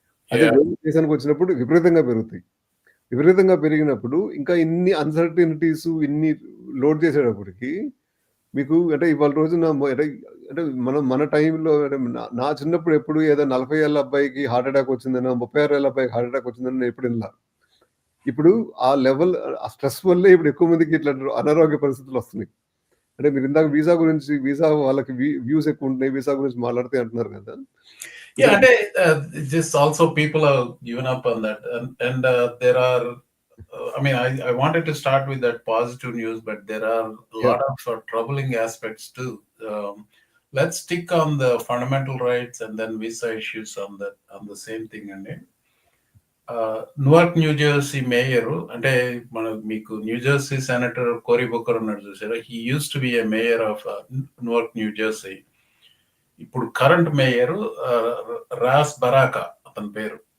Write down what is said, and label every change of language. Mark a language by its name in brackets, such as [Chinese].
[Telugu] అదే వేరే దేశానికి వచ్చినప్పుడు విపరీతంగా పెరిగినప్పుడు ఇంకా ఇన్ని అన్సర్టనిటీస్ ఇన్ని లోడ్ చేసేటప్పటికి మీకు అంటే ఇవాళ రోజున అంటే మన టైంలో నా చిన్నప్పుడు ఎప్పుడు ఏదో 40 ఏళ్ళ అబ్బాయికి హార్ట్ అటాక్ వచ్చిందనో 36 ఏళ్ళ అబ్బాయికి హార్ట్ అటాక్ వచ్చిందని నేను ఎప్పుడు వినలా. ఇప్పుడు ఆ లెవెల్ ఆ స్ట్రెస్ వల్లే ఇప్పుడు ఎక్కువ మందికి ఇట్లా అనారోగ్య పరిస్థితులు వస్తున్నాయి. అంటే మీరు ఇందాక వీసా వాళ్ళకి వ్యూస్ ఎక్కువ ఉంటున్నాయి, వీసా గురించి మాట్లాడితే అంటున్నారు కదా. [English] Yeah, just also people have given up on that, and there are. I mean, I wanted to start with that positive news, but there are a lot of troubling aspects too. Let's stick on the fundamental rights and then visa issues on the same thing. [Telugu] And New York New Jersey mayor అంటే మీకు New Jersey senator కోరీ Booker ఉన్నాడు చూసారా, [English] He use to be a mayor of New York New Jersey. [Telugu] ఇప్పుడు current mayor Ross బరాకా అతని పేరు.